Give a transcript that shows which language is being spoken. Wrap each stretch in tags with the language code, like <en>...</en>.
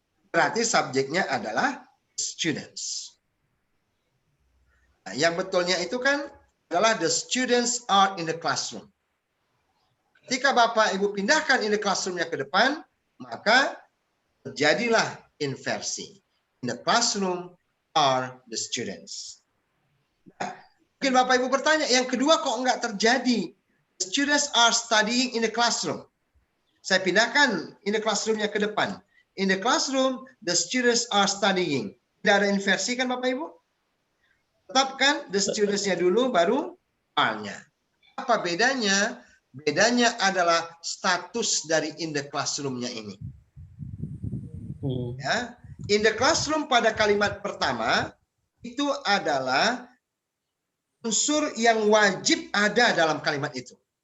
<id>Berarti subjeknya adalah students. Nah, yang betulnya itu kan adalah</id> <en>the students are in the classroom.</en> <id>Ketika Bapak Ibu pindahkan</id> <en>in the classroom-</en> <id>nya ke depan, maka terjadilah inversi.</id> <en>In the classroom are the students.</en> <id>Nah, mungkin Bapak Ibu bertanya, yang kedua kok enggak terjadi?</id> <en>The students are studying in the classroom.</en> <id>Saya pindahkan</id> <en>in the classroom-nya</en> <id>ke depan.</id> <en>In the classroom, the students are studying.</en> <id>Tidak ada inversi kan Bapak Ibu? Tetapkan the students-nya dulu, baru are-nya. Apa bedanya? Bedanya adalah status dari in the classroom-nya ini. Ya.</id> <en>In the classroom</en> <id>pada kalimat pertama, itu adalah unsur yang wajib ada dalam kalimat itu.</id>